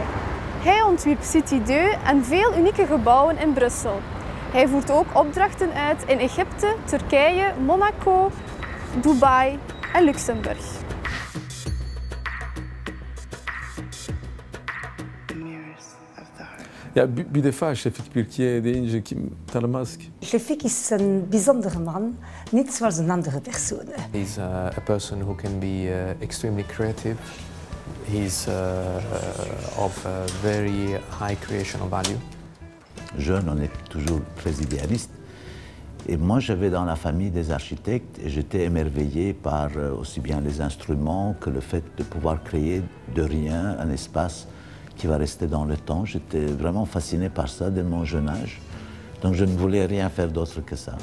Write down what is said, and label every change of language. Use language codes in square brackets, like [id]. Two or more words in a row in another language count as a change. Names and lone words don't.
[nl] Hij ontwierp City 2 en veel unieke gebouwen in Brussel. Hij voert ook opdrachten uit in Egypte, Turkije, Monaco, Dubai en Luxemburg. Ja, [tr] bir defa Şefik Birkiye deyince kim tanımaz ki? [nl] Şefik is een bijzondere man, niet zoals een andere personen. [en] He's a person who can be extremely creative. He's of very high creational value. [fr] Jeune, on est toujours très idéaliste. Et moi, j'avais dans la famille des architectes et j'étais émerveillé par aussi bien les instruments que le fait de pouvoir créer de rien un espace qui va rester dans le temps. J'étais vraiment fasciné par ça dès mon jeune âge. Donc je ne voulais rien faire d'autre que ça.